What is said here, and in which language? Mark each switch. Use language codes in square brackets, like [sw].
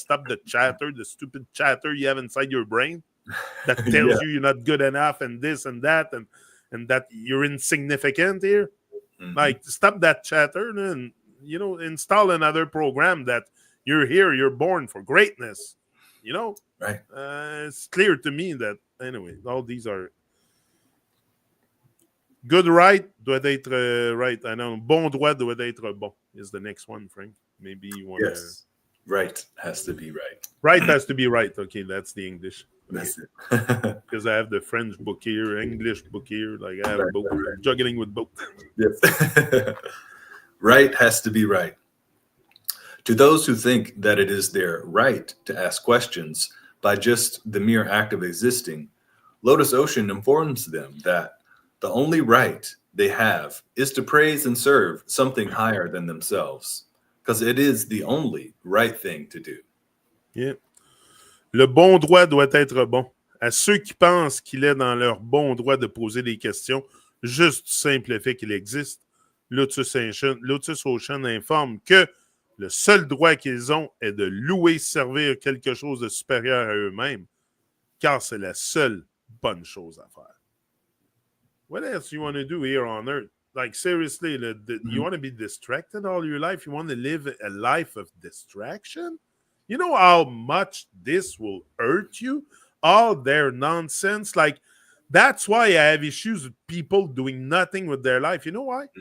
[en] Stop the chatter, the stupid chatter you have inside your brain that tells you you're not good enough and this and that and that you're insignificant here. Like, stop that chatter and install another program that you're here, you're born for greatness. Right. It's clear to me that anyway, all these are good. Right doit être right. I know. [fr] Bon droit doit être bon is the next one, Frank. [en] Maybe you want to. Yes. Right has to be right. Right has to be right. Okay, that's the English. That's it. Because I have the French book here, English book here. Like, I have both. Juggling with both. Yes. Right has to be right. To those who think that it is their right to ask questions by just the mere act of existing, LotusOcean informs them that the only right they have is to praise and serve something higher than themselves, because it is the only right thing to do. Yeah. [fr] Le bon droit doit être bon. À ceux qui pensent qu'il est dans leur bon droit de poser des questions, juste simple fait qu'il existe, LotusOcean informe que le seul droit qu'ils ont est de louer, servir quelque chose de supérieur à eux-mêmes, car c'est la seule bonne chose à faire. [en] What else you want to do here on Earth? Like, seriously, you want to be distracted all your life? You want to live a life of distraction? You know how much this will hurt you? All their nonsense. Like, that's why I have issues with people doing nothing with their life. You know why?